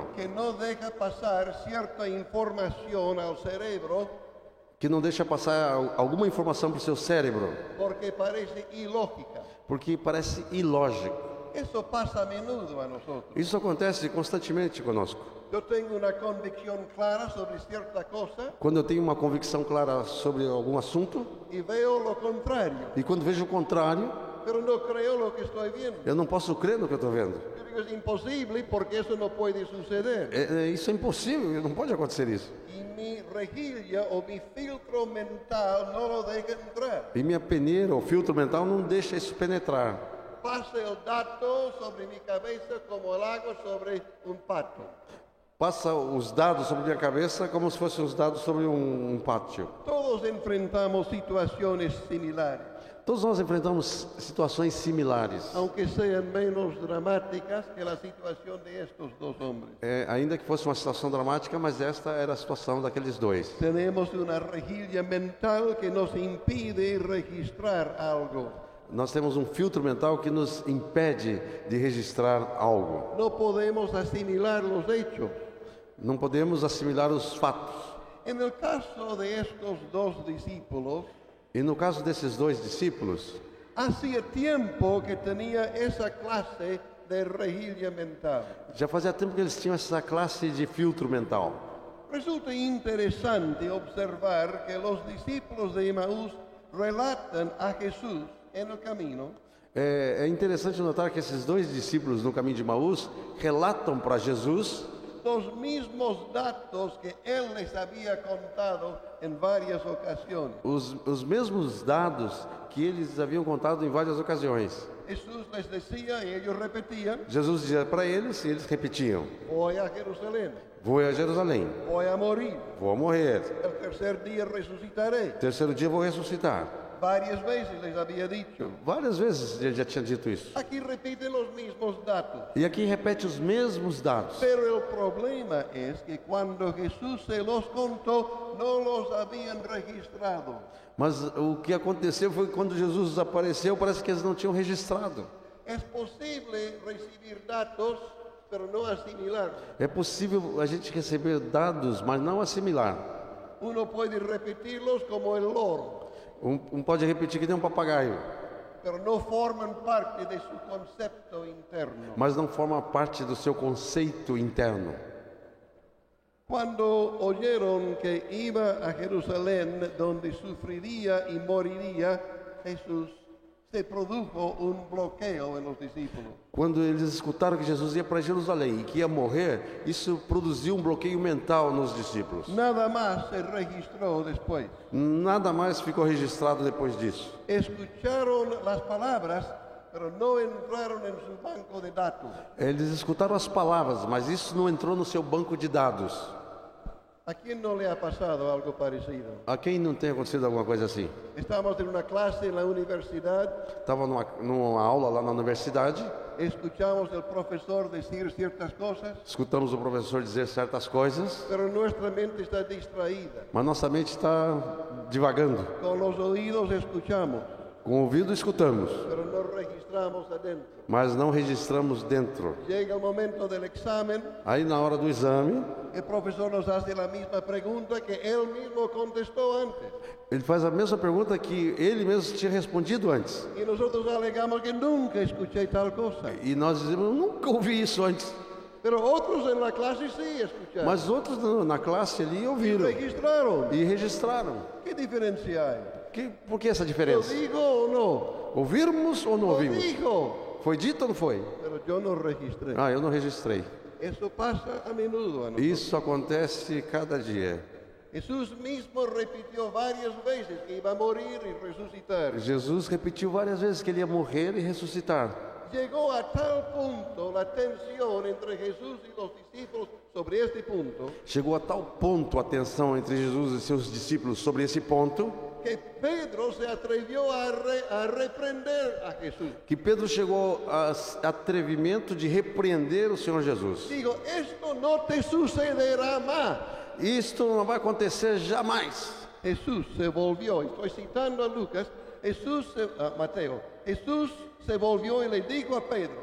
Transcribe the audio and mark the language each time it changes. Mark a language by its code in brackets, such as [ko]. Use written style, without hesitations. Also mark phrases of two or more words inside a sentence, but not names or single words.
[es] Que no deja pasar cierta información al cerebro [pt] que não deixa passar alguma informação para o seu cérebro, [es] porque parece ilógica. [pt] porque parece ilógico. [es] Eso pasa a menudo a nosotros. [pt] Isso acontece constantemente conosco. [es] Yo tengo una convicción clara sobre cierta cosa [pt] Quando eu tenho uma convicção clara sobre algum assunto, [es] y veo lo contrario, [pt] e quando vejo o contrário, [es] pero no creo lo que estoy viendo. [pt] eu não posso crer no que eu estou vendo. [es] Yo digo, es imposible porque eso no puede suceder. [pt] Isso é impossível, não pode acontecer isso. [es] Y mi rejilla o mi filtro mental no lo deja entrar. [pt] E minha peneira, o filtro mental, não deixa isso penetrar. [es] Pasa el dato sobre mi cabeza como el agua sobre un pato. [pt] Passa os dados sobre minha cabeça como se fossem os dados sobre um pátio. [es] Todos enfrentamos situaciones similares, [pt] Todos nós enfrentamos situações similares, [es] aunque sean menos dramáticas que la situación de estos dos hombres. [pt] ainda que fosse uma situação dramática, mas esta era a situação daqueles dois. [es] Tenemos una rejilla mental que nos impide registrar algo. [pt] Nós temos um filtro mental que nos impede de registrar algo. [es] No podemos asimilar los hechos. [pt] Não podemos assimilar os fatos. [es] En el caso de estos dos discípulos, [pt] E no caso desses dois discípulos, [es] hacía tiempo que tenía esa clase de rejilla mental. [pt] já fazia tempo que eles tinham essa classe de filtro mental. [es] Resulta interesante observar que los discípulos de Emaús relatan a Jesús en el camino [pt] É interessante notar que esses dois discípulos no caminho de Emaús relatam para Jesus [es] los mismos datos que él les había contado en varias ocasiones. [pt] os mesmos dados que eles haviam contado em várias ocasiões. [es] Jesús les decía y ellos repetían: [pt] Jesus dizia para eles e eles repetiam: [es] voy a Jerusalén, [pt] vou a Jerusalém, [es] voy a morir, [pt] vou morrer, [es] el tercer día resucitaré. [pt] terceiro dia vou ressuscitar. [es] Varias veces les había dicho. [pt] Várias vezes ele já tinha dito isso. [es] Aquí repiten los mismos datos. [pt] E aqui repete os mesmos dados. [es] Pero el problema es que cuando Jesús se los contó, no los habían registrado. [pt] Mas o que aconteceu foi que quando Jesus apareceu, parece que eles não tinham registrado. [es] Es posible recibir datos, pero no asimilar. [pt] É possível a gente receber dados, mas não assimilar. [es] Uno puede repetirlos como el loro, [pt] Pode repetir que nem um papagaio, [es] pero no forman parte de su concepto interno. [pt] mas não forma parte do seu conceito interno. [es] Cuando oyeron que iba a Jerusalén, donde sufriría y moriría, Jesús, se produjo un bloqueo en los discípulos. [pt] Quando eles escutaram que Jesus ia para Jerusalém e que ia morrer, isso produziu um bloqueio mental nos discípulos. [es] Nada más se registró después. [pt] Nada mais ficou registrado depois disso. [es] Escucharon las palabras, pero no entraron en su banco de datos. [pt] Eles escutaram as palavras, mas isso não entrou no seu banco de dados. [es] ¿A quién no le ha pasado algo parecido? [pt] A quem não tem acontecido alguma coisa assim? [es] Estamos en una clase en la universidad, [pt] Estava numa aula lá na universidade, [es] escuchamos al profesor decir ciertas cosas, [pt] escutamos o professor dizer certas coisas, [es] pero nuestra mente está distraída. [pt] mas nossa mente está divagando. [es] Con los oídos escuchamos, [pt] Com o ouvido escutamos, [es] pero no registramos adentro. [pt] mas não registramos dentro. [es] Llega el momento del examen, [pt] Aí na hora do exame, [es] el profesor nos hace la misma pregunta que él mismo contestó antes. [pt] ele faz a mesma pergunta que ele mesmo tinha respondido antes. [es] Y nosotros alegamos que nunca escuché tal cosa. [pt] E nós dizemos, eu nunca ouvi isso antes. [es] Pero otros en la clase sí escucharon. [pt] Mas outros na classe ali ouviram [es] Registraron. [pt] e registraram. [es] ¿Qué diferencia hay? [pt] Por que essa [es] ¿Lo [pt] diferença? [es] digo o no? [pt] Ouvirmos ou não [es] Lo [pt] ouvimos? [es] dijo, [pt] Foi dito ou não foi? [es] pero yo no registré. [pt] Ah, eu não registrei. [es] Eso pasa a menudo a nosotros. [pt] Isso acontece cada dia. [es] Jesús mismo repitió varias veces que iba a morir y resucitar. [pt] Jesus repetiu várias vezes que ele ia morrer e ressuscitar. [es] Llegó a tal punto la tensión entre Jesús y los discípulos sobre este punto [pt] Chegou a tal ponto a tensão entre Jesus e seus discípulos sobre esse ponto, [es] que Pedro se atrevió a reprender a Jesús. [pt] que Pedro chegou a atrevimento de repreender o Senhor Jesus. [es] Digo, esto no te sucederá más. [pt] Isto não vai acontecer jamais. [es] Jesús se volvió, estoy citando a Lucas, Mateo, Jesús se volvió y le dijo a Pedro: